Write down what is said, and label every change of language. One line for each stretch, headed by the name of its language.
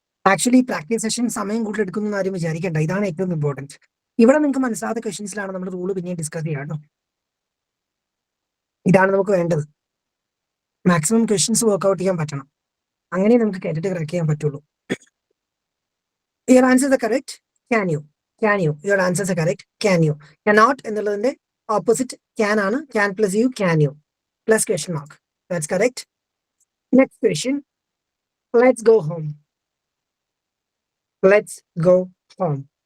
Malayalam: Actually practice session സമയം കൂടുതൽ എടുക്കുന്ന ആരും വിചാരിക്കേണ്ട, ഇതാണ് ഏറ്റവും ഇമ്പോർട്ടൻറ്റ്. ഇവിടെ നിങ്ങൾക്ക് മനസ്സിലാത്ത ക്വസ്റ്റൻസിലാണ് നമ്മൾ റൂള് പിന്നെയും ഡിസ്കസ് ചെയ്യാം കേട്ടോ. ഇതാണ് നമുക്ക് വേണ്ടത്. മാക്സിമം ക്വസ്റ്റൻസ് വർക്ക്ഔട്ട് ചെയ്യാൻ പറ്റണം, അങ്ങനെ നമുക്ക് കേട്ടിട്ട് കറക്റ്റ് ചെയ്യാൻ പറ്റുള്ളൂ.
English: Your answers are correct. Can you? Can you? Your answers are correct. Can you?
Malayalam: Cannot എന്നുള്ളതിന്റെ ഓപ്പോസിറ്റ് can ആണ്.
English: Can plus you, can you? Plus question mark. That's correct. Next question. Let's go home. Let's go home.